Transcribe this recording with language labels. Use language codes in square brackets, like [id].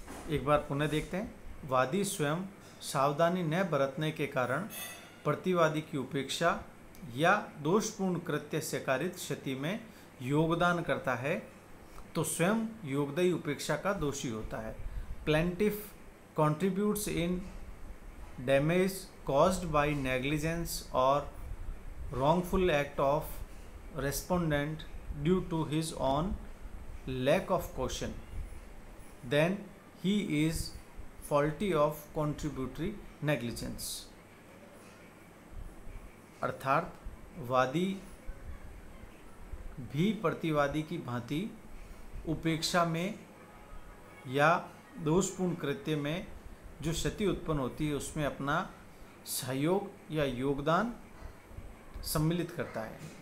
[hi] एक बार पुनः देखते हैं। वादी स्वयं सावधानी न बरतने के कारण प्रतिवादी की उपेक्षा या दोषपूर्ण कृत्य से कारित क्षति में योगदान करता है, तो स्वयं योगदायी उपेक्षा का दोषी होता है। [en] Plaintiff contributes in damage caused by negligence or wrongful act of respondent due to his own lack of caution, then he is faulty of contributory negligence। [hi] अर्थात वादी भी प्रतिवादी की भांति उपेक्षा में या दोषपूर्ण कृत्य में जो क्षति उत्पन्न होती है उसमें अपना सहयोग या योगदान सम्मिलित करता है।